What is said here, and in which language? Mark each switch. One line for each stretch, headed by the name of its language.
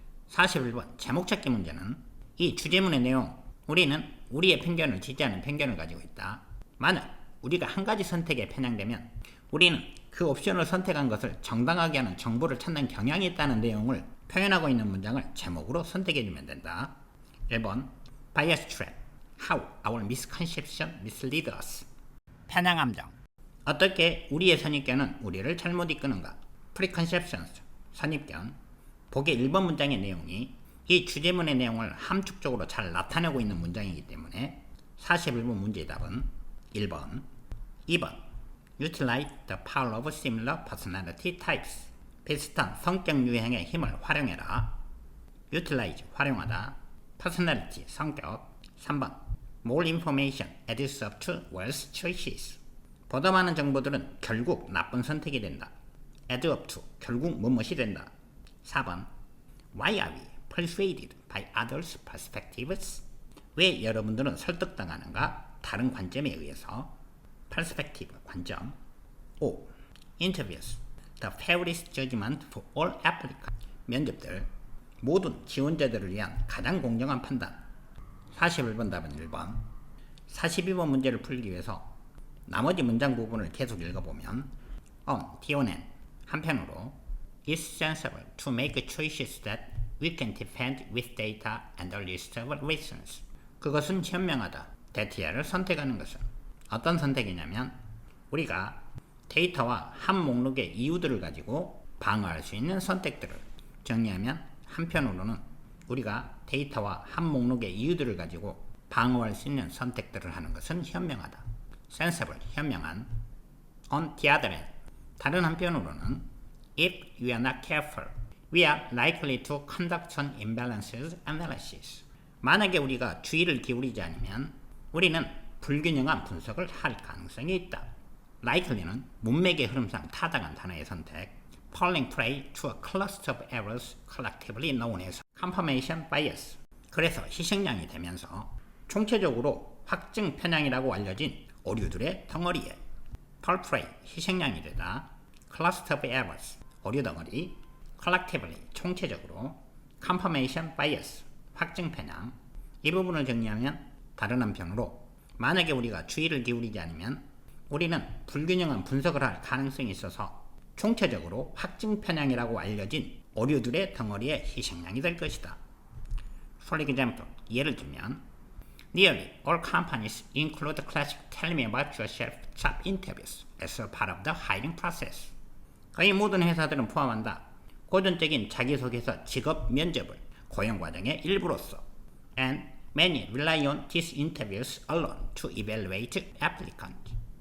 Korean: 41번 제목 찾기 문제는 이 주제문의 내용, 우리는 우리의 편견을 지지하는 편견을 가지고 있다. 만약 우리가 한 가지 선택에 편향되면 우리는 그 옵션을 선택한 것을 정당하게 하는 정보를 찾는 경향이 있다는 내용을 표현하고 있는 문장을 제목으로 선택해주면 된다.
English: 1번 Bias Trap. How our misconception mislead us. 편향함정.
Korean: 어떻게 우리의 선입견은 우리를 잘못 이끄는가? preconceptions, 선입견. 보기 1번 문장의 내용이 이 주제문의 내용을 함축적으로 잘 나타내고 있는 문장이기 때문에 41번 문제의 답은 1번. 2번.
English: Utilize the power of similar personality types.
Korean: 비슷한 성격 유형의 힘을 활용해라. Utilize, 활용하다. Personality, 성격.
English: 3번. More information adds up to worse choices.
Korean: 보다 많은 정보들은 결국 나쁜 선택이 된다. add up to, 결국 무엇이 된다. 4번.
English: Why are we persuaded by others' perspectives?
Korean: 왜 여러분들은 설득당하는가? 다른 관점에 의해서. perspective, 관점. 5.
English: Interviews, the fairest judgment for all applicants.
Korean: 면접들, 모든 지원자들을 위한 가장 공정한 판단. 41번 답은 1번. 42번 문제를 풀기 위해서 나머지 문장 부분을 계속 읽어보면 T-O-N, 한편으로
English: is sensible to make choices that we can defend with data and a list of reasons.
Korean: 그것은 현명하다. 데이터를 선택하는 것은 어떤 선택이냐면 우리가 데이터와 한 목록의 이유들을 가지고 방어할 수 있는 선택들을, 정리하면 한편으로는 우리가 데이터와 한 목록의 이유들을 가지고 방어할 수 있는 선택들을 하는 것은 현명하다. sensible, 현명한.
English: on the other hand,
Korean: 다른 한편으로는
English: if we are not careful, we are likely to conduct an imbalances analysis.
Korean: 만약에 우리가 주의를 기울이지 않으면 우리는 불균형한 분석을 할 가능성이 있다. likely는 문맥의 흐름상 타당한 단어의 선택.
English: falling prey to a cluster of errors collectively known as confirmation bias.
Korean: 그래서 희생양이 되면서 총체적으로 확증 편향이라고 알려진 오류들의 덩어리에 fall prey, 희생양이 되다. cluster of errors, 오류 덩어리. collectively, 총체적으로. confirmation bias, 확증 편향. 이 부분을 정리하면 다른 한편으로 만약에 우리가 주의를 기울이지 않으면 우리는 불균형한 분석을 할 가능성이 있어서 총체적으로 확증 편향이라고 알려진 오류들의 덩어리의 희생양이 될 것이다.
English: For example,
Korean: 예를 들면
English: Nearly all companies include classic tell me about yourself job interviews as a part of the hiring process.
Korean: 거의 모든 회사들은 포함한다. 고전적인 자기소개서 직업 면접을 고용 과정의 일부로서.
English: And many rely on these interviews alone to evaluate applicants.